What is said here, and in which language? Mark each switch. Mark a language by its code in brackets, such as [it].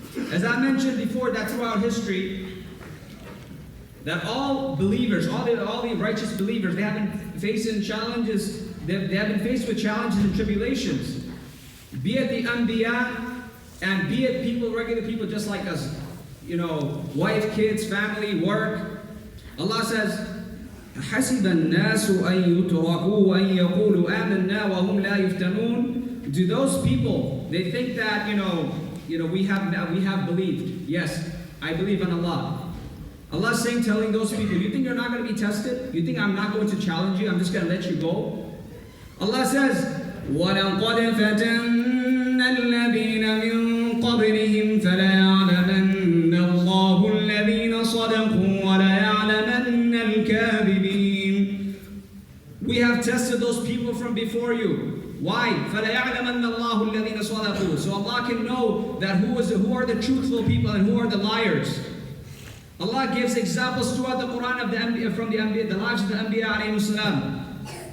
[en] As I mentioned before, that throughout history, that all believers, all the righteous believers, they have been facing challenges. They have been faced with challenges and tribulations. Be it the Anbiya, and be it regular people just like us. Wife, kids, family, work. Allah says, [ar] حَسِبَ النَّاسُ أَن يُتْرَكُوا وَأَن يَقُولُوا آمَنَّا وَهُمْ لَا يُفْتَنُونَ. [en] Do those people, they think that, we have believed. Yes, I believe in Allah. Allah is saying, telling those people, you think you're not going to be tested? You think I'm not going to challenge you? I'm just going to let you go? Allah says, [ar] وَلَقَدْ فَتَنَّا الَّذِينَ مِن قَبْلِهِمْ فَلَيَعْلَمَنَّ اللَّهُ الَّذِينَ صَدَقُوا وَلَيَعْلَمَنَّ الْكَاذِبِينَ. [en] We have tested those people from before you. Why? [ar] فَلَيَعْلَمَنَّ اللَّهُ الَّذِينَ صَدَقُوا. [en] So Allah can know that who are the truthful people and who are the liars. Allah gives examples throughout the Quran of the lives of the Anbiya alayhi salam.